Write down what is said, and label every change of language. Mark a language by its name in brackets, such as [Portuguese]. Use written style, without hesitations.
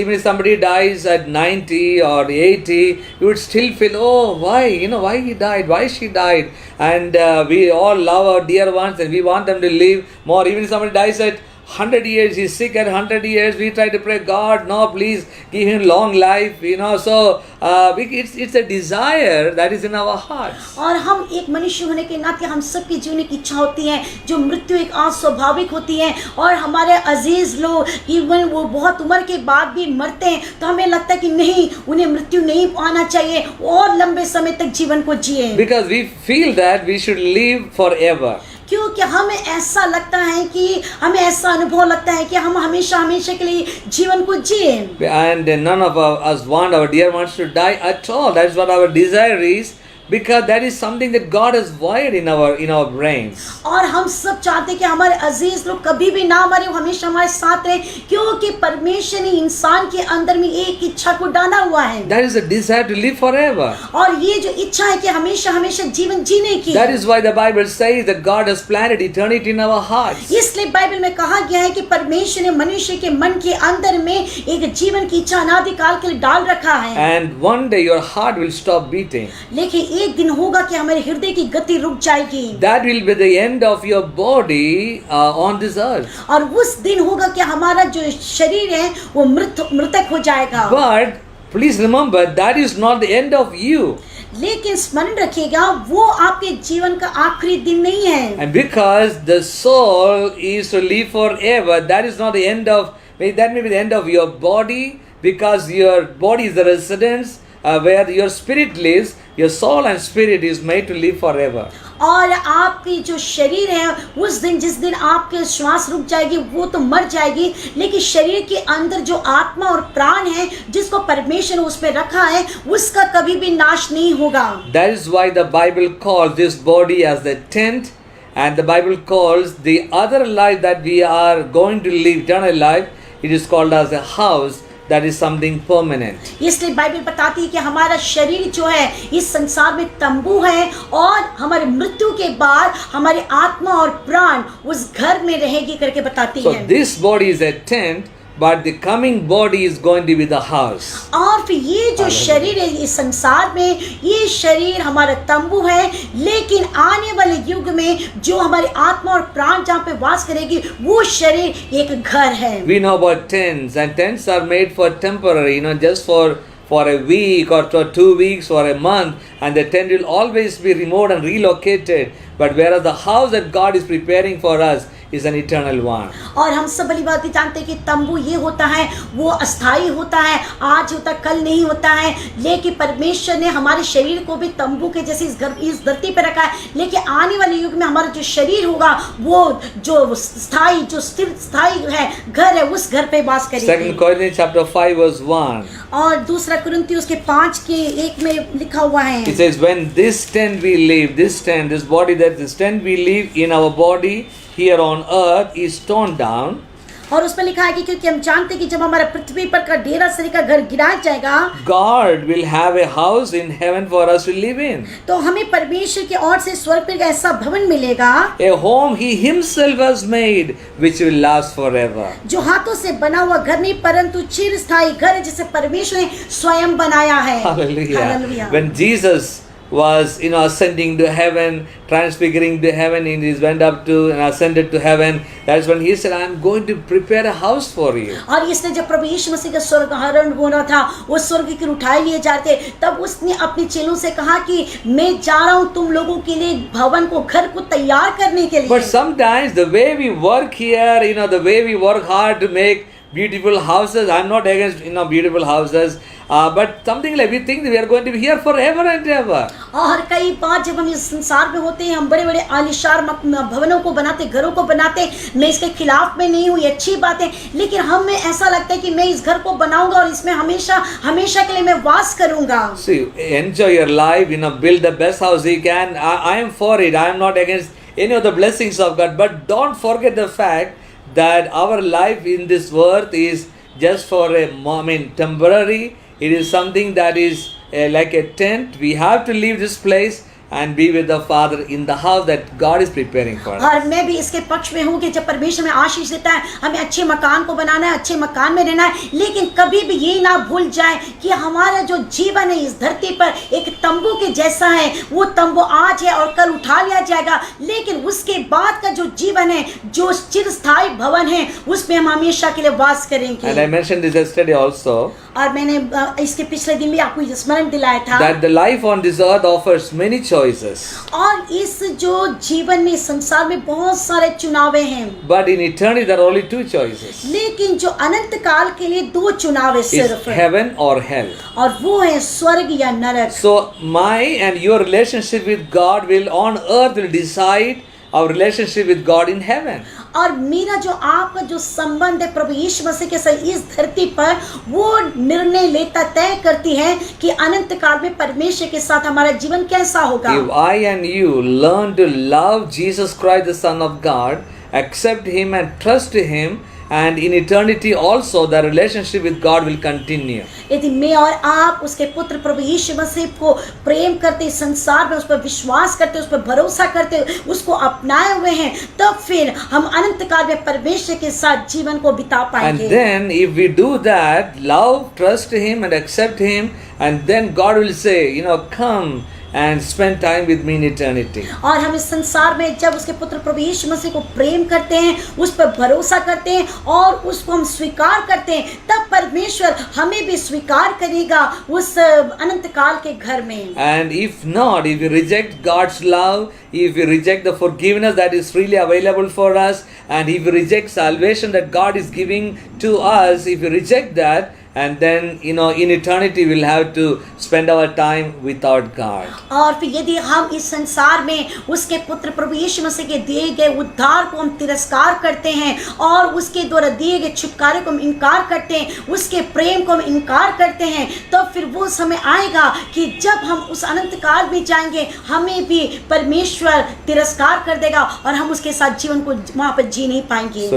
[English] Even if somebody dies at 90 or 80, you would still feel, oh, why? Why he died? Why she died? And we all love our dear ones and we want them to live more. Even if somebody dies at 100 years, he's sick at 100 years, we try to pray, God, no, please give him long life, so it's a desire that is in our hearts. [Hindi] और हम एक मनुष्य होने के नाते हम सबकी जीने की इच्छा होती है, जो मृत्यु एक अस्वाभाविक होती है, और हमारे अजीज लोग इवन वो बहुत उम्र के बाद भी मरते हैं तो हमें लगता है कि नहीं, उन्हें मृत्यु नहीं आना चाहिए और लंबे समय तक जीवन को जिए। [English] Because we feel that we should live forever. [Hindi] क्योंकि हमें ऐसा लगता है कि हमें ऐसा अनुभव लगता है कि हम हमेशा हमेशा के लिए जीवन को जिए। [English] And none of us want our dear ones to die at all. That's what our desire is. Because that is something that God has wired in our brains. [Hindi] और हम सब चाहते हैं कि हमारे अजीज लोग कभी भी ना मरे, हमेशा हमारे साथ रहे, क्योंकि परमेश्वर ने इंसान के अंदर में एक इच्छा को डाला हुआ है। [English] That is a desire to live forever. [Hindi] और ये जो इच्छा है कि हमेशा हमेशा जीवन जीने की। [English] That is why the Bible says that God has planted eternity in our hearts. [Hindi] इसलिए बाइबल में कहा गया है कि परमेश्वर ने मनुष्य के मन के अंदर में एक जीवन की इच्छा अनादिकाल के लिए डाल रखा है। [English] And one day your heart will stop beating. [Hindi] लेकिन एक दिन होगा कि हमारे हृदय की गति रुक जाएगी। [English] That will be the end of your body on this earth. [Hindi] और उस दिन होगा कि हमारा जो शरीर है वो मृतक हो जाएगा। [English] But please remember, that is not the end of you. [Hindi] लेकिन स्मरण रखिएगा वो आपके जीवन का आखिरी दिन नहीं है। [English] And because the soul is to live forever, that is not the end of, that may be the end of your body, because your body is the residence where your spirit lives. Your soul and spirit is made to live forever. [Hindi] और आपकी जो शरीर है उस दिन, जिस दिन आपके श्वास रुक जाएगी वो तो मर जाएगी, लेकिन शरीर के अंदर जो आत्मा और प्राण है जिसको परमेश्वर ने उस पे रखा है उसका कभी भी नाश नहीं होगा। [English] That is why the Bible calls this body as the tent, and the Bible calls the other life that we are going to live, eternal life, it is called as a house. That is something permanent. [Hindi] इसलिए Bible बताती है कि हमारा शरीर जो है इस संसार में तंबू है, और हमारे मृत्यु के बाद हमारी आत्मा और प्राण उस घर में रहेगी करके बताती है। [English] So this body is a tent, but the coming body is going to be the house. [Hindi] और फिर ये जो शरीर है इस संसार में, ये शरीर हमारा तंबू है, लेकिन आने वाले युग में जो हमारी आत्मा और प्राण जहाँ पे वास करेगी वो शरीर एक घर है। [English] We know about tents, and tents are made for temporary, just for a week or 2 weeks or a month, and the tent will always be removed and relocated. But whereas the house that God is preparing for us is an eternal one. [Hindi] और हम सब भली बात जानते हैं कि तंबू ये होता है, वो अस्थाई होता है, आज होता कल नहीं होता है, लेकिन परमेश्वर ने हमारे शरीर को भी तंबू के जैसे इस धरती पे रखा है, लेकिन आने वाले युग में हमारा जो शरीर होगा वो जो स्थाई, जो स्थिर स्थाई है घर है, उस घर पे वास करेगी। [English] 2 Corinthians chapter 5 verse 1. [Hindi] और दूसरा कुरिन्थियों के 5:1 में लिखा हुआ है। [English] It says, when this tent we live, this body, that this tent we live in our body here on earth is torn down. [Hindi] और उसमें लिखा है कि क्योंकि हम जानते हैं कि जब हमारा पृथ्वी पर का डेरा शरीर का घर गिराया जाएगा, [English] God will have a house in heaven for us to live in. [Hindi] तो हमें परमेश्वर की ओर से स्वर्ग पर ऐसा भवन मिलेगा, [English] A home He Himself has made, which will last forever. [Hindi] जो हाथों से बना हुआ घर नहीं परंतु चिरस्थायी घर है जिसे परमेश्वर ने स्वयं बनाया है। [English] Hallelujah. Hallelujah. When Jesus was, ascending to heaven, transfiguring to heaven, and he went up to and ascended to heaven. That's when he said, I am going to prepare a house for you. [Hindi] और इसने जब प्रभु यीशु मसीह का स्वर्ग आरोहण होना था, वो स्वर्ग की ओर उठाए लिए जा रहे थे, तब उसने अपने चेलों से कहा कि मैं जा रहा हूँ तुम लोगों के लिए भवन को, घर को तैयार करने के लिए. [English] But sometimes the way we work here, the way we work hard to make beautiful houses. I'm not against beautiful houses, but something like we think we are going to be here forever and ever. [Hindi] और कई बार जब हम इस संसार में होते हैं, हम बड़े बड़े आलीशान भवनों को बनाते, घरों को बनाते. मैं इसके खिलाफ में नहीं हूँ, ये अच्छी बात है, लेकिन हमें ऐसा लगता है कि मैं इस घर को बनाऊंगा और इसमें हमेशा हमेशा के लिए मैं वास करूंगा. [English] See, enjoy your life, build the best house you can. I am for it. I am not against any of the blessings of God, but don't forget the fact that our life in this earth is just for temporary. It is something that is like a tent. We have to leave this place and be with the Father in the house that God is preparing for us. [Hindi] और मैं भी इसके पक्ष में हूँ कि जब परमेश्वर में आशीष देता है, हमें अच्छे मकान को बनाना है, अच्छे मकान में रहना है, लेकिन कभी भी ये ना भूल जाए कि हमारा जो जीवन है इस धरती पर एक तंबू के जैसा है. वो तंबू आज है और कल उठा लिया जाएगा, लेकिन उसके बाद का जो जीवन है, जो चिरस्थायी भवन है, उसमें हम हमेशा के लिए वास करेंगे. [English] And I mentioned this yesterday also. [Hindi] और मैंने इसके पिछले दिन भी आपको स्मरण दिलाया था [English] that the life on this earth offers many choices. [Hindi] और इस जो जीवन में संसार में बहुत सारे चुनावे हैं. [English] But in eternity there are only two choices. [Hindi] लेकिन जो अनंत काल के लिए दो चुनाव है सिर्फ. [English] It's heaven or hell. [Hindi] और वो है स्वर्ग या नरक. [English] So my and your relationship with God will on earth will decide our relationship with God in heaven. [Hindi] और मेरा जो आपका जो संबंध है प्रभु यीशु मसीह के साथ इस धरती पर, वो निर्णय लेता तय करती है कि अनंत काल में परमेश्वर के साथ हमारा जीवन कैसा होगा. [English] If I and you learn to love Jesus Christ, the Son of God, accept Him and trust Him, and in eternity also the relationship with God will continue. [Hindi] यदि मैं और आप उसके पुत्र प्रभु यीशु मसीह को प्रेम करते, संसार में उस पर विश्वास करते, उस पर भरोसा करते, उसको अपनाए हुए हैं, तब फिर हम अनंत काल में परमेश्वर के साथ जीवन को बिता पाएंगे. [English] And then if we do that, love, trust Him and accept Him, and then God will say, come and spend time with me in eternity. [Hindi] और हम इस संसार में जब उसके पुत्र प्रभु यीशु मसीह को प्रेम करते हैं, उस पर भरोसा करते हैं और उसको हम स्वीकार करते हैं, तब परमेश्वर हमें भी स्वीकार करेगा उस अनंत काल के घर में. [English] And if not, if we reject God's love, if we reject the forgiveness that is freely available for us, and if we reject salvation that God is giving to us, if we reject that, and then in eternity we'll have to spend our time without God. [Hindi] और फिर यदि हम इस संसार में उसके पुत्र प्रभु यीशु मसीह के दिए गए उद्धार को हम तिरस्कार करते हैं और उसके द्वारा दिए गए छुटकारे को हम इनकार करते हैं, उसके प्रेम को हम इनकार करते हैं, तो फिर वो समय आएगा कि जब हम उस अनंत काल में जाएंगे, हमें भी परमेश्वर तिरस्कार कर देगा और हम उसके साथ जीवन को वहाँ पर जी नहीं पाएंगे.